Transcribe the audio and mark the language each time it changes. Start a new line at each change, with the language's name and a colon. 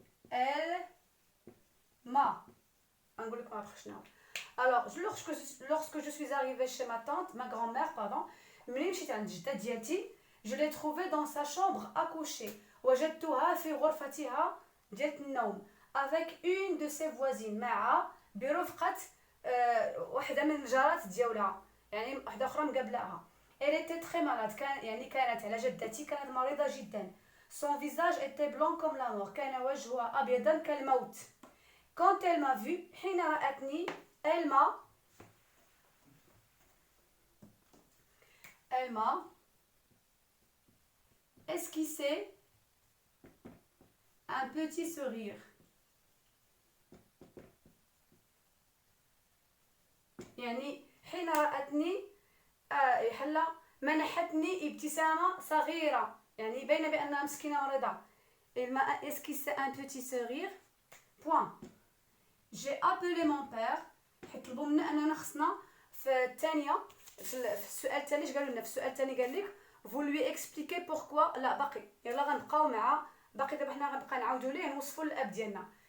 French: elle m'a. Alors, lorsque je suis arrivée chez ma tante, ma grand-mère, pardon, je l'ai trouvée dans sa chambre à coucher.
Arabic: وجدتها في غرفتها ديال النوم
French: avec une de ses voisines
Arabic: مع برفقة واحدة من الجارات ديالها يعني واحدة أخرى مقابلاها.
French: Elle était très malade
Arabic: كانت على جدتي كانت مريضة جدا.
French: Son visage était blanc comme la mort.
Arabic: كان وجهها أبيضا كالموت.
French: Quand elle m'a vu
Arabic: حين رأتني
French: elle m'a esquissé un petit sourire.
Arabic: يعني حين رأتني حلا منحتني ابتسامة صغيرة يعني باينة بأنها مسكينة مريضة.
French: Elle m'a esquissé un petit sourire. Point. J'ai appelé mon père.
Arabic: حيطلبوا منا أننا خصنا في الثانية في السؤال الثاني اش قالوا لنا في السؤال الثاني قال لك
French: vous lui expliquez pourquoi
Arabic: لا باقي يلا غنبقاو مع باقي دابا حنا غنبقى نعاودوا ليه نوصفوا الاب ديالنا.